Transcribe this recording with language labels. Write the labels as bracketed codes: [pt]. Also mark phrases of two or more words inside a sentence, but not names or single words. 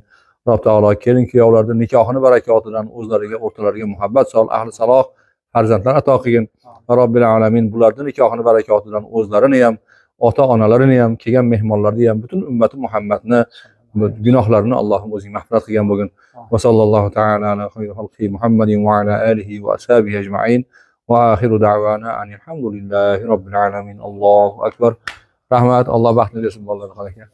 [uz] Rob taolo kelin kuyovlarning nikohini barakotidan o'zlariga, o'rtalariga muhabbat sol, ahli saloh farzandlar ato qilgin. Va [ar] رب العالمين [uz] bularning nikohini barakotidan o'zlarini ham, ota-onalarini ham, kelgan mehmonlarni ham, butun ummati Muhammadni gunohlarini Allohim o'zing mag'firat qilgan bo'lgin. [ar] وصلى الله تعالى على خير خلقه محمد وعلى آله وصحبه أجمعين. وآخر دعوانا الحمد لله رب العالمين. الله أكبر. [uz] Rahmat, Alloh baxtini bersin bolalarga.